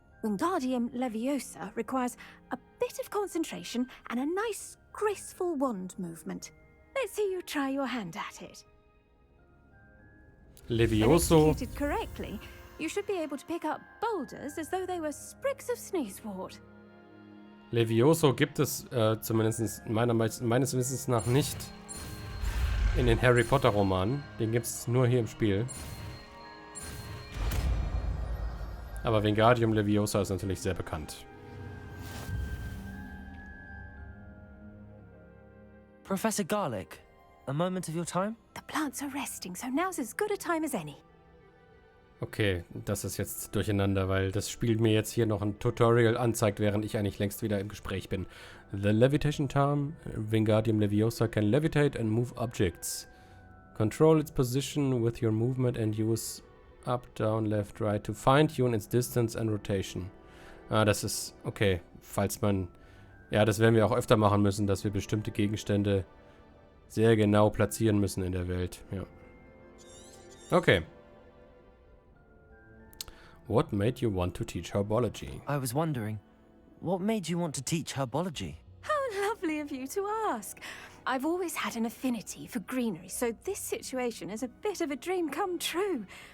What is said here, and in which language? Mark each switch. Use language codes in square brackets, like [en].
[en] Wingardium Leviosa requires a bit of concentration and a nice, graceful wand movement. Let's see you try your hand at it. When Levioso. executed correctly, you should be able to pick up boulders as though they were sprigs of sneezewort. [de] Levioso gibt es zumindest meines Wissens nach nicht in den Harry Potter Romanen. Den gibt es nur hier im Spiel. Aber Wingardium Leviosa ist natürlich sehr bekannt. [en] Professor Garlic, a moment of your time? The plants are resting, so now's as good a time as any. [de] Okay, das ist jetzt durcheinander, weil das Spiel mir jetzt hier noch ein Tutorial anzeigt, während ich eigentlich längst wieder im Gespräch bin. [en] The levitation charm, Wingardium Leviosa can levitate and move objects. Control its position with your movement and use up, down, left, right to fine-tune its distance and rotation. [de] Das ist okay, falls man... Ja, das werden wir auch öfter machen müssen, dass wir bestimmte Gegenstände sehr genau platzieren müssen in der Welt. Ja. Okay. [en] What made you want to teach herbology? I was wondering, what made you want to teach herbology? How lovely of you to ask. I've always had an affinity for greenery, so this situation is a bit of a dream come true.